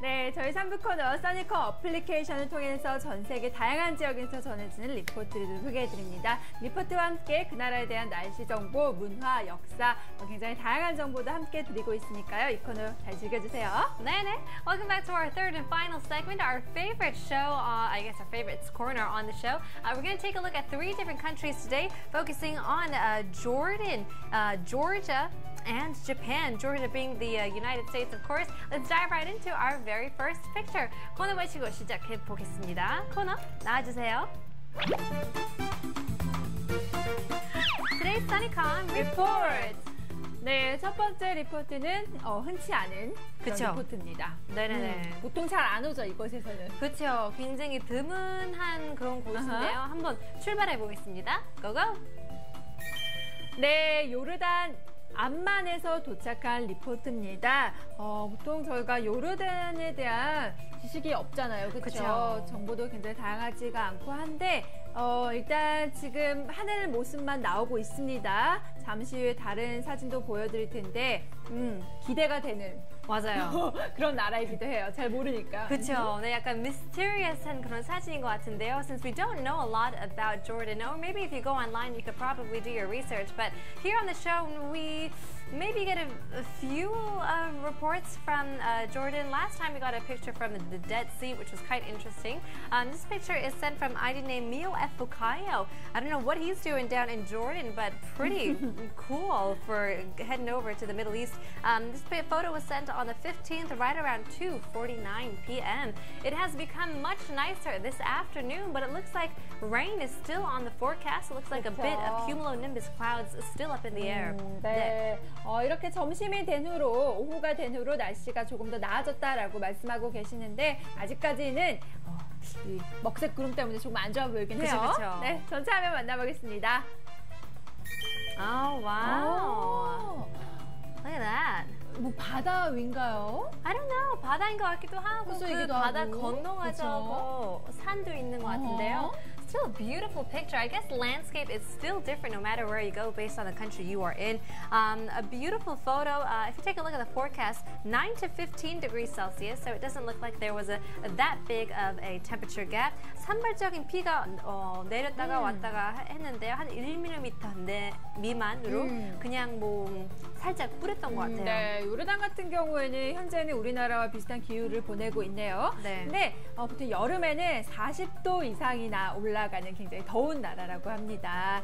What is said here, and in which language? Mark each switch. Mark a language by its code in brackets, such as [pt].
[ko] 네, 저희 3부 코너 써니컴 어플리케이션을 통해서 전 세계 다양한 지역에서 전해지는 리포트를 소개해드립니다. 리포트와 함께 그 나라에 대한 날씨 정보, 문화, 역사, 굉장히 다양한 정보도 함께 드리고 있으니까요. 이 코너 잘 즐겨주세요. 네네. [en] Welcome back to our third and final segment, our favorite show, I guess our favorite corner on the show. We're going to take a look at 3 different countries today, focusing on Jordan, Georgia, and Japan. Georgia being the United States, of course. Let's dive right into our very first picture. [ko] 코너 외치고 시작해 보겠습니다. 코너 나와주세요. [en] Today's SunnyCon report. [ko] 네, 첫 번째 리포트는 흔치 않은 그런 그쵸? 리포트입니다. 네네네. 보통 잘 안 오죠, 이곳에서는. 그렇죠. 굉장히 드문한 그런 곳인데요. 한번 출발해 보겠습니다. 고고! 네, 요르단 암만에서 도착한 리포트입니다. 보통 저희가 요르단에 대한 지식이 없잖아요. 그렇죠? 그쵸. 정보도 굉장히 다양하지가 않고 한데 일단 지금 하늘 모습만 나오고 있습니다. 잠시 후에 다른 사진도 보여드릴 텐데 기대가 되는 맞아요. 그런 나라이기도 해요. 잘 모르니까. 그렇죠. 네, 약간 mysterious한 그런 사진인 것 같은데요. [en] Since we don't know a lot about Jordan, or maybe if you go online, you could probably do your research. But here on the show, we maybe get a few reports from Jordan. Last time we got a picture from the Dead Sea, which was quite interesting. This picture is sent from ID named Mio F. Bukayo. I don't know what he's doing down in Jordan, but pretty cool for heading over to the Middle East. This photo was sent on the 15th, right around 2:49 p.m. It has become much nicer this afternoon, but it looks like rain is still on the forecast. It looks like a bit of cumulonimbus clouds still up in the air. [ko] 네. 이렇게 점심이 된 후로, 오후가 된 후로 날씨가 조금 더 나아졌다라고 말씀하고 계시는데 아직까지는 이 먹색 구름 때문에 조금 안 좋아 보이긴 해요. 그쵸. 네, 전체 화면 만나보겠습니다. [en] Oh, wow. Look at that. [ko] 뭐 바다 위인가요? [en] I don't know. [ko] 바다인 것 같기도 하고 그 호수이기도 바다 하고. 건너가서 산도 있는 것 같은데요. [en] Still a beautiful picture. I guess landscape is still different no matter where you go based on the country you are in. A beautiful photo. If you take a look at the forecast, 9 to 15 degrees Celsius, so it doesn't look like there was that big of a temperature gap. [ko] 산발적인 비가 내렸다가 왔다가 했는데요. 한 1mm 미만으로 그냥 뭐 살짝 뿌렸던 것 같아요. 네, 요르단 같은 경우에는 현재는 우리나라와 비슷한 기후를 보내고 있네요. 네. 근데 보통 여름에는 40도 이상이나 올라가는 굉장히 더운 나라라고 합니다.